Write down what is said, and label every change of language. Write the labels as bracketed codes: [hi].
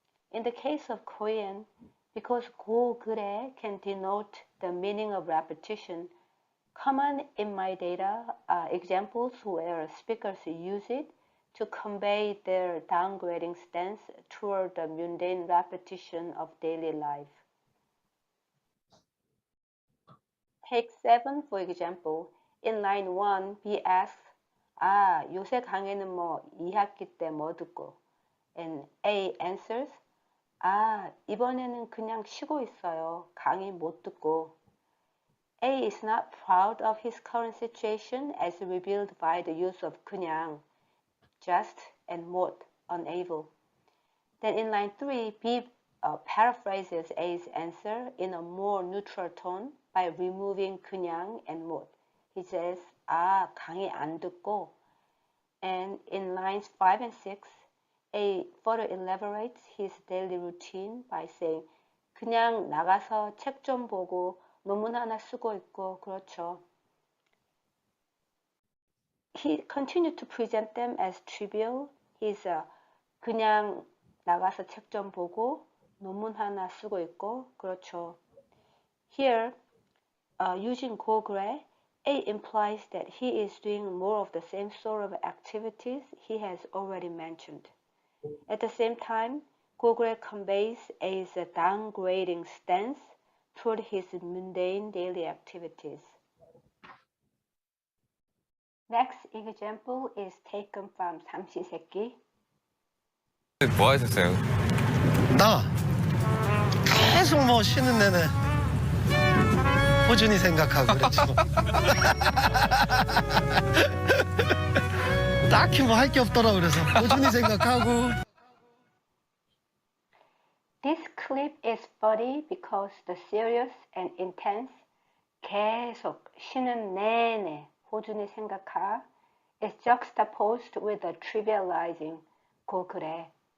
[en] In the case of Korean, because 고 그래 can denote the meaning of repetition, common in my data are examples where speakers use it to convey their downgrading stance toward the mundane repetition of daily life. Take 7, for example. In line 1, B asks, [ko] 요새 강의는 뭐 2학기 때 뭐 듣고? [en] And A answers, [ko] 이번에는 그냥 쉬고 있어요. 강의 못 듣고. [en] A is not proud of his current situation as revealed by the use of 그냥, just, and 못, unable. Then in line 3, B paraphrases A's answer in a more neutral tone by removing 그냥 and 못. He says, [ko] 강의 안 듣고. [en] And in lines 5 and 6, A further elaborates his daily routine by saying, [ko] 그냥 나가서 책 좀 보고 논문 하나 쓰고 있고 그렇죠. [en] He continued to present them as trivial. He's [ko] 그냥 나가서 책 좀 보고 논문 하나 쓰고 있고 그렇죠. [en] Here, using 고그래, A implies that he is doing more of the same sort of activities he has already mentioned. At the same time, 고그래 conveys A's downgrading stance toward his mundane daily activities. Next example is taken from 삼시세끼. [ko] 뭐 하셨어요? 나 계속 뭐 쉬는 내내 호준이 생각하고 그랬지 뭐. 딱히 뭐 할 게 없더라 그래서 꾸준히 생각하고. [en] This clip is funny because the serious and intense [ko] 계속 쉬는 내내 호준이 생각하 [en] is juxtaposed with the trivializing 고 그래.